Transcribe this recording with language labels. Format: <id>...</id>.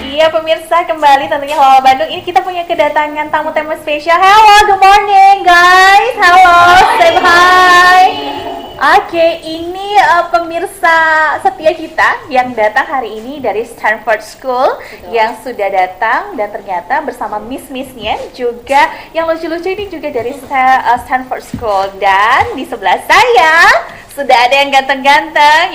<id>pemirsa kembali tentunya Halo Bandung. Ini kita punya kedatangan tamu-tamu spesial.</id> <en>Hello, good morning guys. Hello, say hi.</en> <id>Oke, ini pemirsa setia kita yang datang hari ini dari Stanford School. Yang sudah datang dan ternyata bersama miss-missnya juga yang lucu-lucu ini juga dari Stanford School. Dan di sebelah saya sudah ada yang ganteng-ganteng.</id>